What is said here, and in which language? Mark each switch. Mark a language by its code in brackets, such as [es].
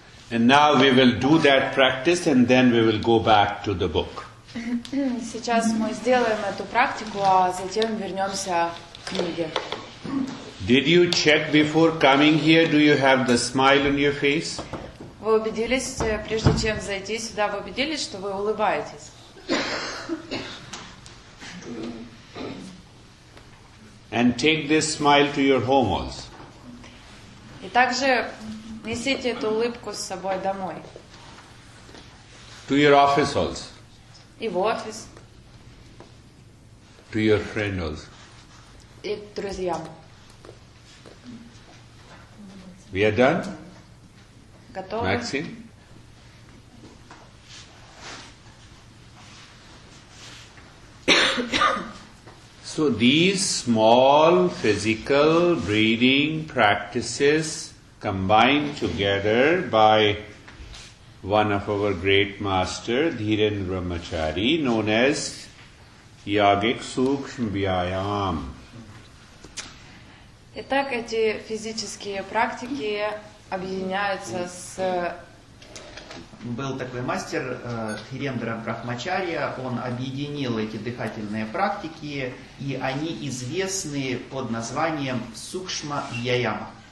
[en] And now we will do that practice and then we will go back to the book. [ru] Сейчас мы сделаем эту практику, а затем вернемся к книге. [en] Did you check before coming here? Do you have the smile on your face? [ru] Вы убедились, прежде чем зайти сюда, вы убедились, что вы улыбаетесь? [en] And take this smile to your home also. [ru] И также несите эту улыбку с собой домой. [en] To your office also. [ru] И в офис, [en] To your friend also. [ru] и к друзьям. [en] We are done? [ru] Готовы? [en] Maxine? So these small physical breathing practices combined together by one of our great master, Dhiren Brahmachari, known as Yogic Sukshma Vyayam. [ru] Итак, эти физические практики объединяются с... Был такой мастер Дхирендра Брахмачарья, он объединил эти дыхательные практики, и они известны под названием Сукшма Вьяяма.